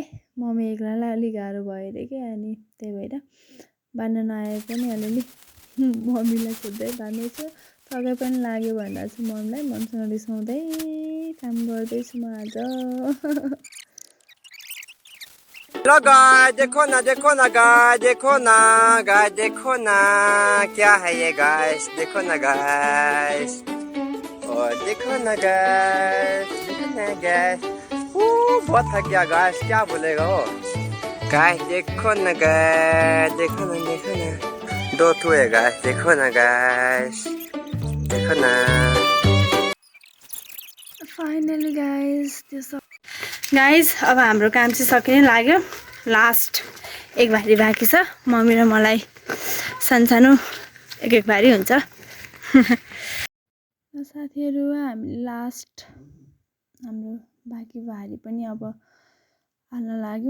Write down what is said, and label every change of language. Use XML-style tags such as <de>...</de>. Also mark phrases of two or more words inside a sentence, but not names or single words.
<ne>मम्मी एक्लालाई अलिक गाह्रो भयो अरे के, अनि त्यही भएर बाँध्न नआए पनि अलिअलि मम्मीलाई सोध्दै बाँध्दैछु। थकै पनि लाग्यो भन्दा चाहिँ मम्मीलाई ममसँग रिसाउँदै काम गर्दैछु म आज।</ne> <en>Hello guys,</en> <hi>देखो ना गाइस, देखो ना क्या है ये गाइस, देखो ना गाइस, और देखो ना गाइस, बहुत थक गया गाइस, क्या बोलेगा वो गाइस। देखो ना गाइस, देखो ना दो ठो है गाइस, देखो ना गाइस, देखो ना।</hi> <en>Finally guys,</en> <ne>त्यो सब गाइस अब हाम्रो काम चाहिँ सकिनै लाग्यो। लास्ट एक भारी बाँकी छ। मम्मी र मलाई सानो एक भारी हुन्छ। साथीहरु, हामी लास्ट हाम्रो बाँकी भारी पनि अब हाल्न लाग्यौँ।</ne>